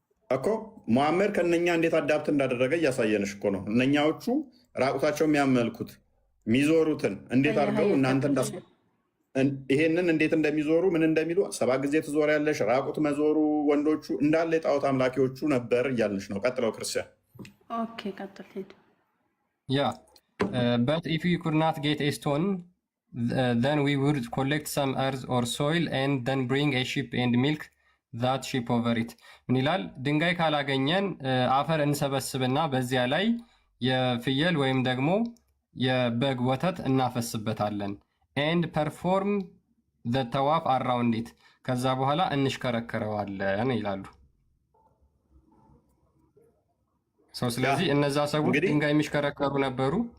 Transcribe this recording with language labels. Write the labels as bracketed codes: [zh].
[am] እኮ ሙሐመድ ከነኛ እንዴት አዳፕት እንዳደረገ እያሳየንሽ እኮ ነው። እነኛዎቹ ራቁታቸው የሚያመልኩት የሚዞሩትን እንዴት አድርገው እናንተ ይሄንን እንዴት እንደሚዞሩ ምን እንደሚሉ 7 ጊዜ ትዞሪያለሽ። ራቁት መዞሩ ወንዶቹ እንዳለ የጣዖት አምላኪዎቹ ነበር እያልንሽ ነው። ቀጥለው ክርስቲያን። ኦኬ ቀጥል ሄድ [en] ያ but if we could not get a stone then we would collect some earth or soil and then bring a sheep and milk that sheep over it. [am] ምን ይላል? ድንጋይ ካላገኘን አፈር እንሰበስብና በዚያ ላይ የፍየል ወይም ደግሞ የበግ ወተት እናፈስበታለን። [en] and perform the tawaf around it. [am] ከዛ በኋላ እንሽከረከረዋለን ይላሉ። ስለዚህ እነዛ ሰዎች ድንጋይ የሚሽከረከሩ ነበሩ፣